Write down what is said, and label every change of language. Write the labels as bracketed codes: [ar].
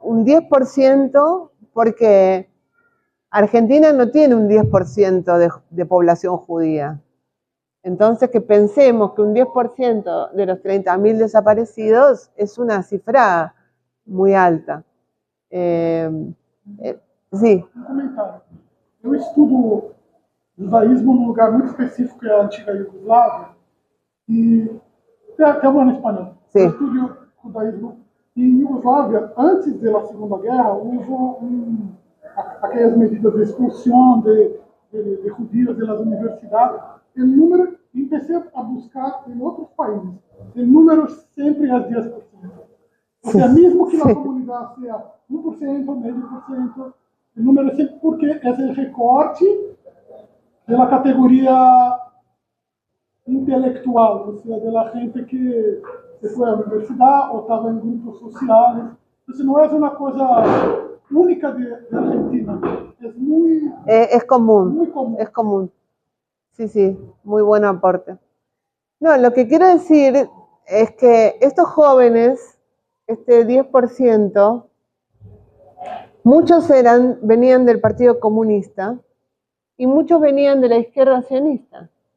[es] Un 10%, porque Argentina no tiene un 10% de población judía. Entonces, que pensemos que un 10% de los 30.000 desaparecidos es una cifra muy alta. Sí. [pt] Um comentário. Eu estudo judaísmo num lugar muito específico, que é a antiga Iugoslávia, e até hablando espanhol. [es] Sí. [pt] Eu estudo judaísmo. E em Iugoslávia, antes da Segunda Guerra, houve aquelas medidas de expulsão de judíos das universidades. O número, [es] empecé a buscar [pt] em outros países. O número sempre é 10%. [es] O sea, [pt] mesmo que a comunidade seja 1%, [es] medio por ciento, [pt] o número é sempre porque é o recorte da categoria intelectual, ou seja, da gente que se foi à universidade ou estava em grupos sociais. Então, não é uma coisa única de Argentina, [es] es muy, Es común, muy común. es común. Sí, sí, muy buen aporte. No, lo que quiero decir es que estos jóvenes, este 10%, muchos venían del Partido Comunista y muchos venían de la izquierda sionista.